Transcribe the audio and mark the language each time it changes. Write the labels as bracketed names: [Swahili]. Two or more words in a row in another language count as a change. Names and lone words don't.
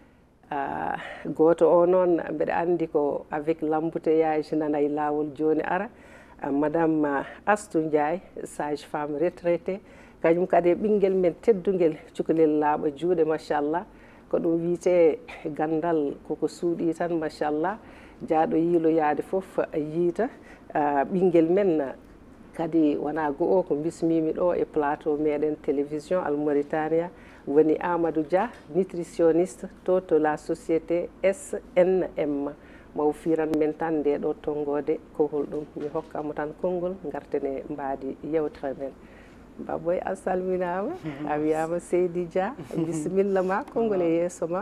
[Fula] goto o noon mbeɗa andi ko [French] avec l'embouteillage [Fula] nana e lawol joni ara madame Astou Ndiaye [French] sage femme retraité [Fula] kañum kadi e ɓinguel men teddugel cukalel laaɓa juuɗe machallah ko ɗum wiite gandal koko suuɗi tan machallah jaaɗo yiiloyade foof yiita ɓinguel men kadi wona go o ko bismimi ɗo e plateau meɗen télévision Al Mauritania woni Amadou Dia nutritionniste to [French] la société SNM [Fula] maw firan men tan nde ɗo tonggode kohol ɗum mi hokkamo tan konngol gartene mbaadi yewtere men baboy a salminama a wiyama Seydi Dia bisimilla ma konngol e yeeso ma.